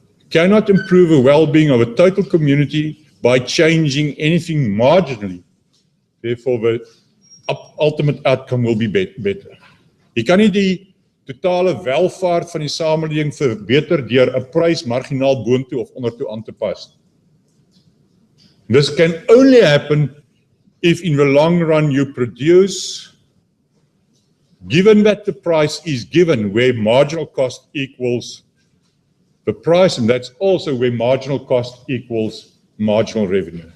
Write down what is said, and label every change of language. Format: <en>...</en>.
<en>Cannot improve the well-being of a total community by changing anything marginally. Therefore, the ultimate outcome will be better.</en> <af>Jy kan nie die totale welvaart van die samelewing verbeter deur 'n prys marginaal boontoe of ondertoe aan te pas.</af> <en>This can only happen if in the long run you produce, given that the price is given where marginal cost equals the price, and that's also where marginal cost equals marginal revenue.</en>